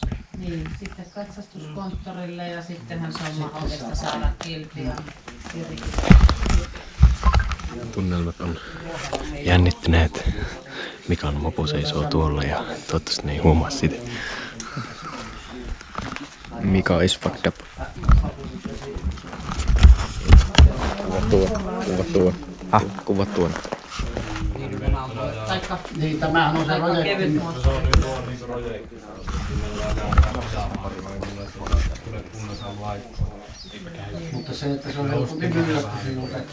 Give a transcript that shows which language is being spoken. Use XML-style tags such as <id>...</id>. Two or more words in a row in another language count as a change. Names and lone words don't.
<fi>Niin, sitten katsastuskonttorille ja sittenhän se on mahdollista saada kilpiä. Tunnelmat on jännittyneet. Mikan mopo seisoo tuolla ja toivottavasti ne ei huomaa sitä.</fi> <en>Mika is fucked up.</en> <fi>Kuva tuo. Kuva tuon. Niin, tämähän on se projekti. Se on nyt tuo niinku projekti. Mutta se, että se on joku yllätys sinulta.</fi>